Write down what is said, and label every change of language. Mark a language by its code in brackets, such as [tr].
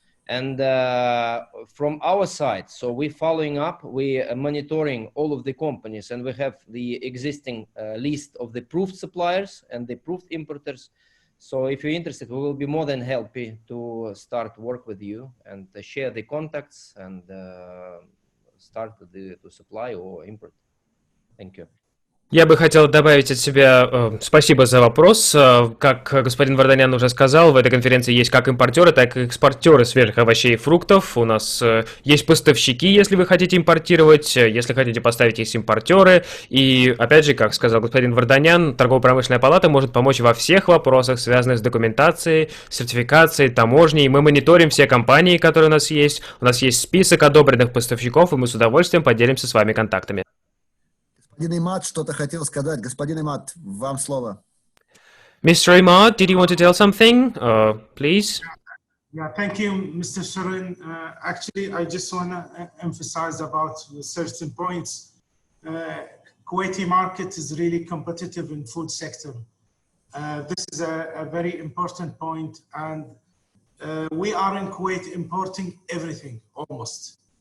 [en] And from our side, so we're following up, we are monitoring all of the companies, and we have the existing list of the proved suppliers and the proved importers. So if you're interested, we will be more than happy to start work with you and share the contacts and start to supply or import. Thank you. [ru] Я бы хотел добавить от себя спасибо за вопрос. Как господин Варданян уже сказал, в этой конференции есть как импортеры, так и экспортеры свежих овощей и фруктов. У нас есть поставщики, если вы хотите импортировать, если хотите поставить, есть импортеры. И опять же, как сказал господин Варданян, торгово-промышленная палата может помочь во всех вопросах, связанных с документацией, сертификацией, таможней. Мы мониторим все компании, которые у нас есть. У нас есть список одобренных поставщиков, и мы с удовольствием поделимся с вами контактами. Господин Имад что-то хотел сказать. Господин Имад, вам слово. [en] Mr. Imad, did you want to tell something? Please. Yeah, thank you, Mr. Suren. Actually, I just want to emphasize about certain points. Kuwaiti market is really competitive in food sector. This is a very important point, and we are in Kuwait importing everything almost.